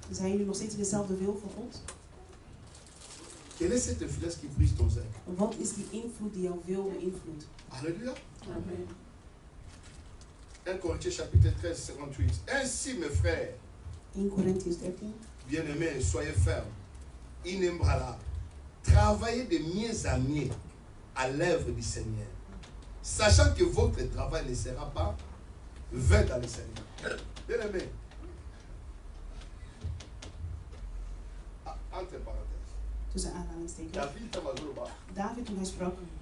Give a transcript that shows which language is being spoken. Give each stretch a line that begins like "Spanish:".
Dutch: Zijn jullie nog steeds in dezelfde wil voor God?
French: Quelle est cette influence qui brise ton zèle?
Dutch: Wat is die invloed die jouw wil beïnvloedt? Alléluia. Amen.
French: 1 Corinthiens chapitre 13, 58. Ainsi, mes frères,
English: 1 Corinthians 13.
French: Bien-aimés, soyez fermes, inébranlables. Travaillez de mieux en mieux à l'œuvre du Seigneur, sachant que votre travail ne sera pas vain dans le Seigneur. Bien-aimés, entre parenthèses.
Dutch: Tussen aanhalingstekens. David, toen hij sprak.